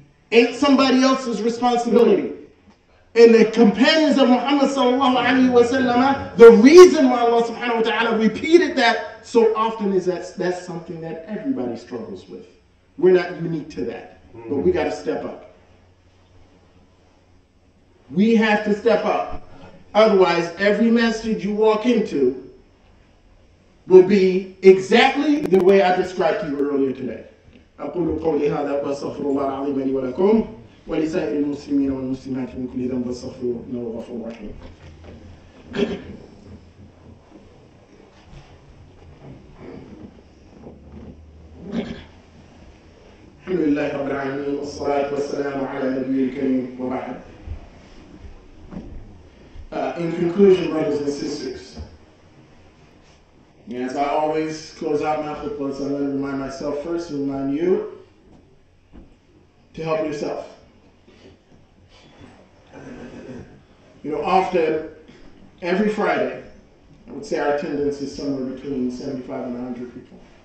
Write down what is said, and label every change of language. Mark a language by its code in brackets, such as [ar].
[en] Ain't somebody else's responsibility. And the companions of Muhammad sallallahu alaihi wasallam, the reason why Allah subhanahu wa ta'ala repeated that so often is that's something that everybody struggles with. We're not unique to that, but we got to step up. We have to step up. Otherwise, every masjid you walk into will be exactly the way I described to you earlier today. [ar] أقول قولي هذا وأستغفر الله العظيم لي ولكم ولسائر المسلمين والمسلمات من كل ذنب فاستغفروه إنه هو الغفور الرحيم. الحمد لله رب العالمين والصلاة والسلام على نبي الكريم وبعد. [en] In conclusion, brothers and sisters, as I always close out my khutbahs, I'm going to remind myself first and remind you to help yourself. Often, every Friday, I would say our attendance is somewhere between 75 and 100 people.